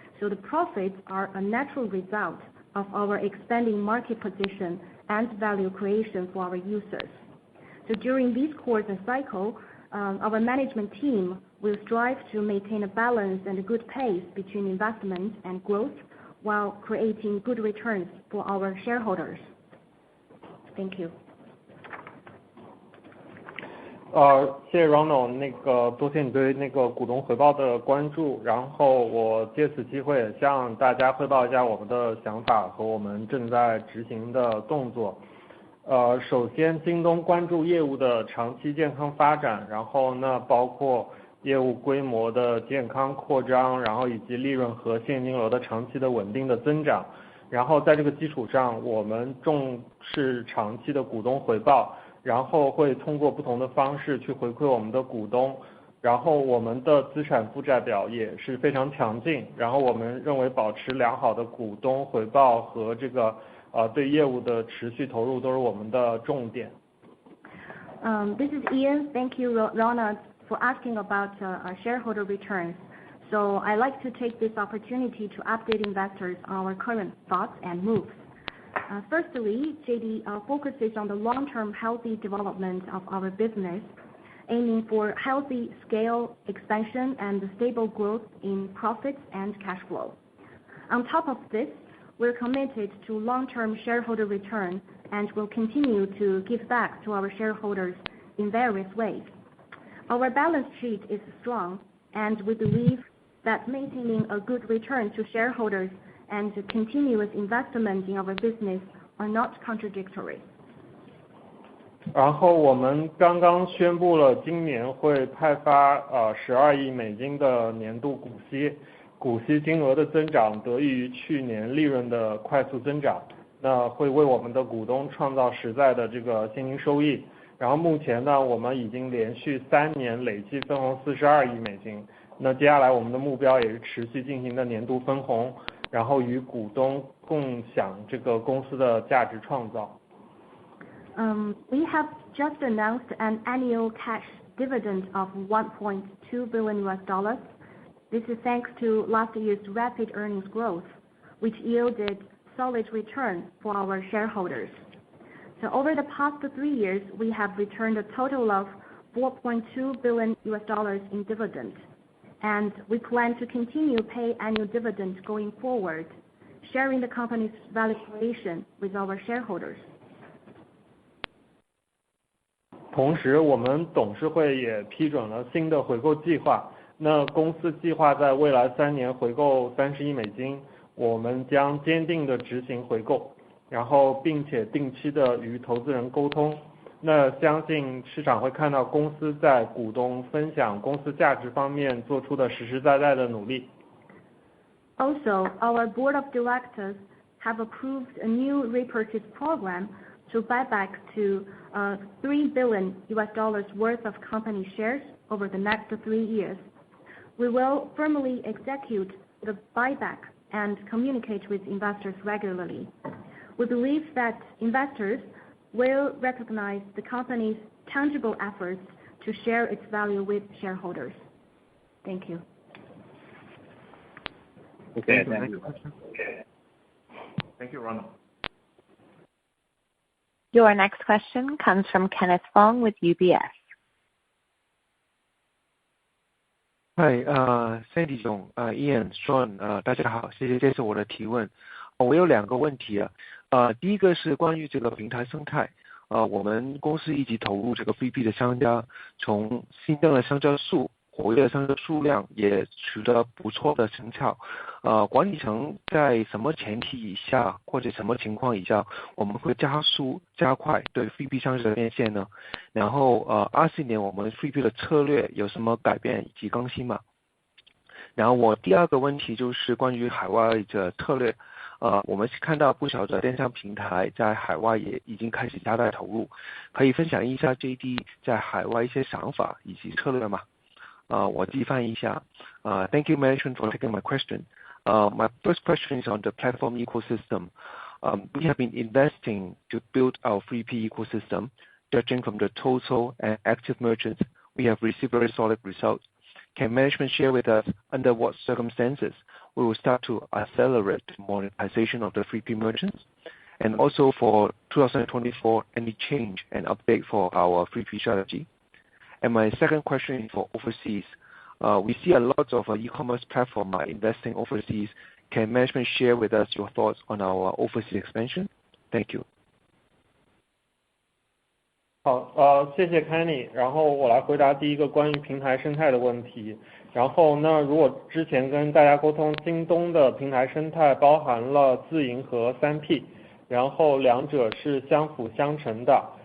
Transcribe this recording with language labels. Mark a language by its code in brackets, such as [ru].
[en] So the profits are a natural result of our expanding market position and value creation for our users. So during this course and cycle, our management team will strive to maintain a balance and a good pace between investment and growth while creating good returns for our shareholders. Thank you. [zh] 谢谢 Ronald， 多谢你对股东回报的关注，然后我借此机会也向大家汇报一下我们的想法和我们正在执行的动作。首先京东关注业务的长期健康发展，然后呢包括业务规模的健康扩张，然后以及利润和现金流的长期的稳定的增长，然后在这个基础上我们重视长期的股东回报，然后会通过不同的方式去回馈我们的股东，然后我们的资产负债表也是非常强劲，然后我们认为保持良好的股东回报和这个对业务的持续投入都是我们的重点。 [en] This is Ian. Thank you, Ronald, for asking about our shareholder returns. So I'd like to take this opportunity to update investors on our current thoughts and moves. Firstly, JD focuses on the long-term healthy development of our business, aiming for healthy scale expansion and stable growth in profits and cash flow. On top of this, we're committed to long-term shareholder return and will continue to give back to our shareholders in various ways. Our balance sheet is strong, and we believe that maintaining a good return to shareholders and continuous investment in our business are not contradictory. [zh] 然后我们刚刚宣布了今年会派发12亿美金的年度股息，股息金额的增长得益于去年利润的快速增长，那会为我们的股东创造实在的这个现金收益。然后目前呢，我们已经连续3年累计分红42亿美金，那接下来我们的目标也是持续进行的年度分红，然后与股东共享这个公司的价值创造。 [en] We have just announced an annual cash dividend of $1.2 billion. This is thanks to last year's rapid earnings growth, which yielded solid return for our shareholders. So over the past 3 years, we have returned a total of $4.2 billion in dividends, and we plan to continue pay annual dividends going forward, sharing the company's value creation with our shareholders. [zh] 同时，我们董事会也批准了新的回购计划。那公司计划在未来3年回购30亿美金，我们将坚定地执行回购，然后并且定期的与投资人沟通。那相信市场会看到公司在股东分享公司价值方面做出的实实在在的努力。 [en] Also, our board of directors have approved a new repurchase program to buy back to $3 billion worth of company shares over the next 3 years. We will firmly execute the buyback and communicate with investors regularly. We believe that investors will recognize the company's tangible efforts to share its value with shareholders. Thank you. Okay, thank you. Thank you, Ronald. Your next question comes from Kenneth Fong with UBS. [zh] Hi, Sandy 总，Ian Sean 大家好，谢谢接受我的提问。我有2个问题第一个是关于这个平台生态，我们公司一直投入这个 VP 的商家，从新增的商家数、活跃的商家数量也取得不错的成效。管理层在什么前提以下或者什么情况以下，我们会加速加快对 VP 商家的变现呢？然后24年我们 VP 的策略有什么改变以及更新吗？然后我第2个问题就是关于海外的策略。我们看到不少的电商平台在海外也已经开始加大投入，可以分享一下 JD 在海外一些想法以及策略吗？我自己翻译一下。 [en] Thank you, management, for taking my question. My first question is on the platform ecosystem. We have been investing to build our 3P ecosystem. Judging from the total and active merchants, we have received very solid results. Can management share with us under what circumstances we will start to accelerate monetization of the 3P merchants? And also for 2024, any change and update for our 3P strategy? And my second question is for overseas. We see a lot of e-commerce platforms are investing overseas. Can management share with us your thoughts on our overseas expansion? Thank you. [zh] 好，谢谢 Kenny。然后我来回答第一个关于平台生态的问题。然后呢，如果之前跟大家沟通，京东的平台生态包含了自营和 3P， 然后两者是相辅相成的。